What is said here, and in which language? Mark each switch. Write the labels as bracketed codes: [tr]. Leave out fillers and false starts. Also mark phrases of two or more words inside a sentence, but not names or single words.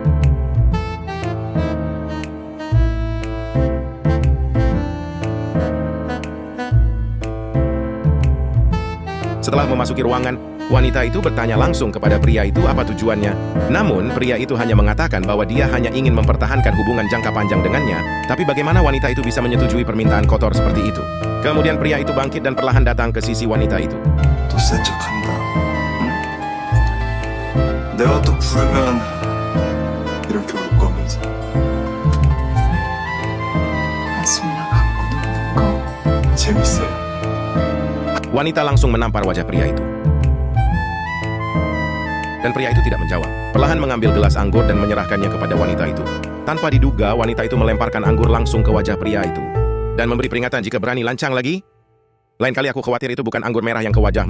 [id] Setelah memasuki ruangan, wanita itu bertanya langsung kepada pria itu apa tujuannya. Namun, pria itu hanya mengatakan bahwa dia hanya ingin mempertahankan hubungan jangka panjang dengannya. Tapi bagaimana wanita itu bisa menyetujui permintaan kotor seperti itu? Kemudian pria itu bangkit dan perlahan datang ke sisi wanita itu. [ko] 또 센 척한다. 내가 또 부르면 이렇게 올 거면서. 한숨 나갖고 노는 거. 재밌어요. [id] Wanita langsung menampar wajah pria itu. Dan pria itu tidak menjawab. Perlahan mengambil gelas anggur dan menyerahkannya kepada wanita itu. Tanpa diduga, wanita itu melemparkan anggur langsung ke wajah pria itu. dan memberi peringatan jika berani lancang lagi. Lain kali aku khawatir itu bukan anggur merah yang ke wajahmu.